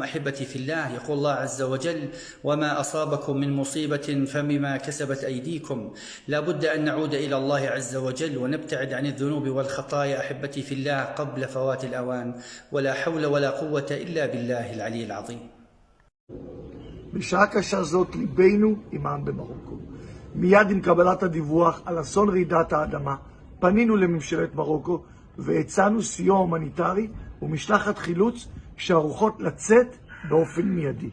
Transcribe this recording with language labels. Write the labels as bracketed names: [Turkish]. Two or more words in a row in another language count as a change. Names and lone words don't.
[Arabic] أحبتي في الله، يقول الله عز وجل: وما أصابكم من مصيبة فبما كسبت أيديكم. لا بد أن نعود إلى الله عز وجل ونبتعد عن الذنوب والخطايا أحبتي في الله قبل فوات الأوان، ولا حول ولا قوة إلا بالله العلي العظيم. [Hebrew] בשעה קשה זאת ליבנו עם העם במרוקו. מיד עם קבלת הדיווח על אסון רעידת האדמה, פנינו לממשלת מרוקו והצענו סיוע הומניטרי ומשלחת חילוץ שערוכות לצאת באופן מיידי.